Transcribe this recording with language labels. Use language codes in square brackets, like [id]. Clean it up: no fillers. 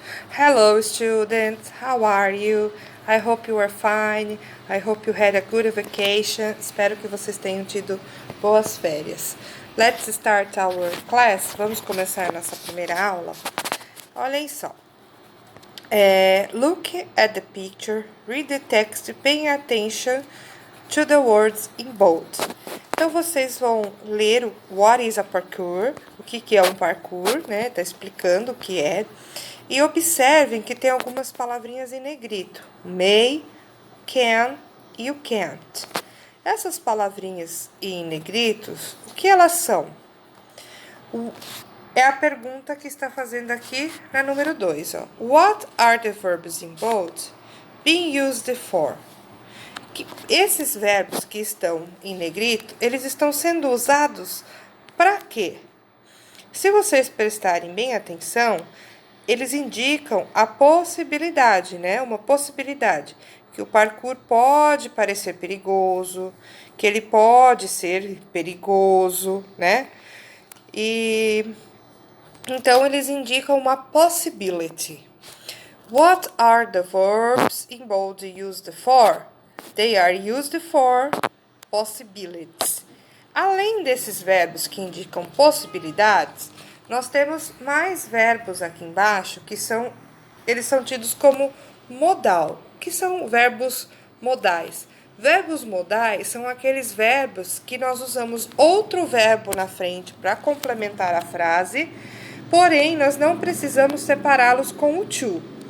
[en] Hello students, how are you? I hope you are fine. I hope you had a good vacation. [pt] Espero que vocês tenham tido boas férias. [en] Let's start our class. [pt] Vamos começar nossa primeira aula. Olhem só. [en] Look at the picture, read the text, paying attention to the words in bold. [pt] Então, vocês vão ler o [en] What is a parkour, [pt] o que é um parkour, né? Tá explicando o que é. E observem que tem algumas palavrinhas em negrito. May, can e o can't. Essas palavrinhas em negritos, o que elas são? É a pergunta que está fazendo aqui na número 2. [en] What are the verbs in bold being used for? [pt] Esses verbos que estão em negrito, eles estão sendo usados para quê? Se vocês prestarem bem atenção, eles indicam a possibilidade, né? Uma possibilidade. Que o parkour pode parecer perigoso, que ele pode ser perigoso, né? E então eles indicam uma possibility. [en] What are the verbs in bold used for? They are used for possibilities. [pt] Além desses verbos que indicam possibilidades, nós temos mais verbos aqui embaixo que eles são tidos como modal, que são verbos modais. Verbos modais são aqueles verbos que nós usamos outro verbo na frente para complementar a frase, porém nós não precisamos separá-los com o to.